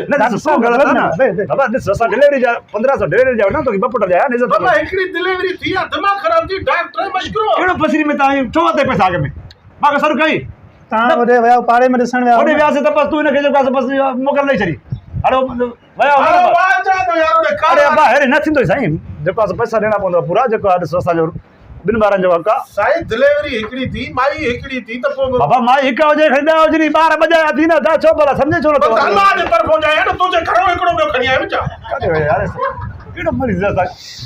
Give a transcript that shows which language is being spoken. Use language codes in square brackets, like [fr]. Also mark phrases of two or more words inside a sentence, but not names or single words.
[sd] न ॾिसो ग़लति आहे न बाबा ॾिस असां डिलीवरी जा 1500 डिलीवरी जा वठूं तोखे ॿ पुट जा इज़त बाबा हिकिड़ी डिलीवरी थी आहे दिमाग़ ख़राब थी डॉक्टर मशकरो कहिड़ो फसरी में तव्हां छो वरिते पैसा अॻ में मां कसर कई तव्हां होॾे विया पाड़े में ॾिसण विया होॾे वियासीं त बसि तूं हिनखे जेको आहे बसि मोकल ॾेई छॾी हलो विया अरे वाह चा तो यार ने अरे अब्बा अरे न थींदो साईं जेको आहे पैसा ॾियणा पवंदव पूरा जेको आहे ॾिसो असांजो ॿिनि ॿारनि जो हक़ आहे साईं डिलीवरी हिकिड़ी थी माई हिकिड़ी थी त पोइ बाबा मां हिकु हुजे खणी ॾह हुजनी ॿार ॿजाया थी न छो भला सम्झे छो नथो अल्लाह जे तरफ़ों जाए न तुंहिंजे घरो हिकिड़ो ॿियो खणी आयो छा काथे विया यार कहिड़ो मरीज़ आहे साईं